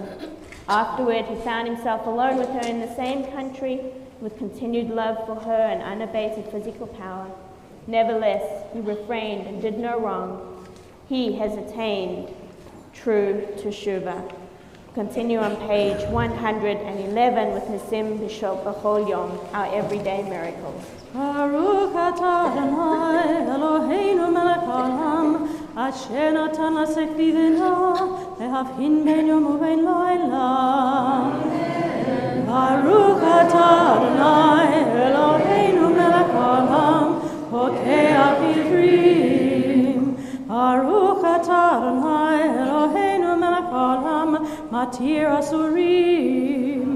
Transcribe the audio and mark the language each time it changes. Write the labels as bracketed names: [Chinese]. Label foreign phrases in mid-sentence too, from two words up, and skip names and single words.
[English] Afterward, he found himself alone with her in the same country, with continued love for her and unabated physical power. Nevertheless, he refrained and did no wrong. He has attained true teshuvah. Continue on page 111 with Nisim B'chol Yom, our everyday miracles. [Hebrew] ברוך אתה אדוני אלוהינו מלך העולם אשר נתן לשכוי בינה להבחין בין יום ובין לילה. ברוך אתה אדוני אלוהינו מלך העולם פוקח עיוורים. ברוך אתה אדוני אלוהינו מלך העולם מתיר אסורים.